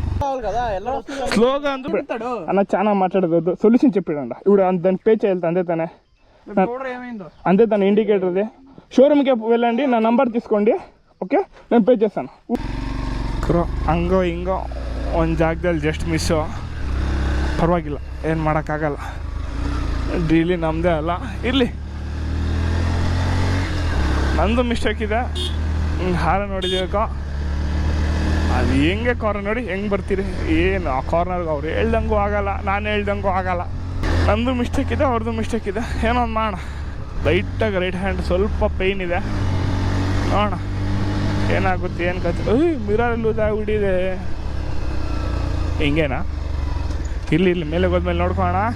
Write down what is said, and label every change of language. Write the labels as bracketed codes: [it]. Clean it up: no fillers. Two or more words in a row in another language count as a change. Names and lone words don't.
[te] స్లోగా అన్న చాలా మాట్లాడదు సొల్యూషన్ చెప్పాడంట ఇప్పుడు దాని పే చేయాలి అంతే తానే అంతే తన ఇండికేటర్ది షోరూమ్కే వెళ్ళండి నా నంబర్ తీసుకోండి [kn] ಓಕೆ ನಾನು ಪೇ [te] చేస్తాను [kn] ಕ್ರೋ ಹಂಗೋ ಹಿಂಗೋ ಒಂದು ಜಾಗದಲ್ಲಿ ಜಸ್ಟ್ ಮಿಸ್ಸು ಪರವಾಗಿಲ್ಲ ಏನು ಮಾಡೋಕ್ಕಾಗಲ್ಲ ಡೀಲಿ ನಮ್ಮದೇ ಅಲ್ಲ ಇರಲಿ ನಂದು ಮಿಸ್ಟೇಕ್ ಇದೆ ಹಾರ ನೋಡಿದ್ದೀವಕ್ಕೋ ಅದು ಹೆಂಗೆ ಕಾರ್ನರ್ ನೋಡಿ ಹೆಂಗೆ ಬರ್ತೀರಿ ಏನು ಆ ಕಾರ್ನರ್ಗೆ ಅವ್ರು ಹೇಳ್ದಂಗೂ ಆಗಲ್ಲ ನಾನು ಹೇಳ್ದಂಗೂ ಆಗಲ್ಲ ನಂದು ಮಿಸ್ಟೇಕ್ ಇದೆ ಅವ್ರದ್ದು ಮಿಸ್ಟೇಕ್ ಇದೆ ಏನೋ ಒಂದು ಮಾಡೋಣ ಲೈಟಾಗಿ [en] right hand [kn] ಸ್ವಲ್ಪ ಪೇಯ್ನ್ ಇದೆ ನೋಡೋಣ ಏನಾಗುತ್ತೆ ಏನು ಕತೆ [en] mirror loose [kn] ಆಗಿಬಿಟ್ಟಿದೆ ಹಿಂಗೇನಾ ಇಲ್ಲಿ ಮೇಲೆ ಹೋದ್ಮೇಲೆ ನೋಡ್ಕೋಣ